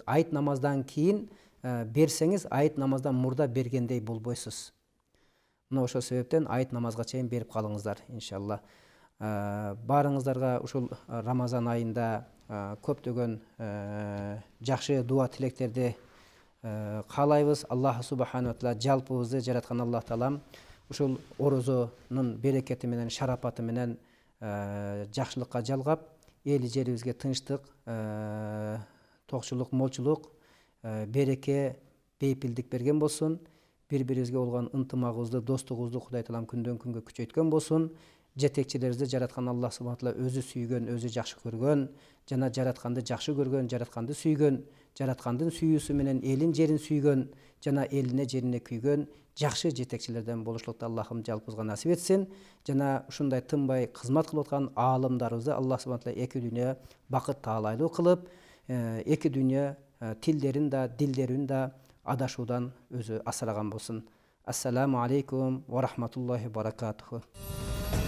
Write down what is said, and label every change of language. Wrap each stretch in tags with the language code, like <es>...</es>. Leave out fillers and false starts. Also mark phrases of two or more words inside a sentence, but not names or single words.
<ky>Айт намаздан кийин берсеңиз, айт намаздан мурда бергендей болбойсуз. Мына ошол себептен айт намазга чейин берип калыңыздар иншалла. Баарыңыздарга ушул Рамазан айында көптөгөн жакшы дуа тилектерди каалайбыз.</ky> <ar>الله سبحانه وتعالى</ar> <ky>жалпыбызды жараткан Аллах таалам ушул орозонун берекети менен, шарапаты менен жакшылыкка жалгап, эл жерибизге тынчтык, токчулук, молчулук, береке, бейпилдик берген болсун. Бири-бирибизге болгон ынтымагыбызды, достугубузду Кудай таалам күндөн күнгө күчөйткөн болсун. Жетекчилерибизди жараткан</ky> <ar>الله سبحانه وتعالى</ar> <ky>өзү сүйгөн, өзү жакшы көргөн, жана жаратканды жакшы көргөн, жаратканды сүйгөн, жараткандын сүйүүсү менен элин жерин сүйгөн, жана элине жерине күйгөн жакшы жетекчилерден болушлукту Аллахым жалпыбызга насип этсин. Жана ушундай тынбай кызмат кылып аткан аалымдарыбызды</ky> <ar>الله سبحانه وتعالى</ar> <ky>эки дүйнө бакыт таалайлуу кылып, эки дүйнө тилдерин да, дилдерин да адашуудан өзү асыраган болсун.</ky> <ar>السلام عليكم ورحمة الله وبركاته.</ar>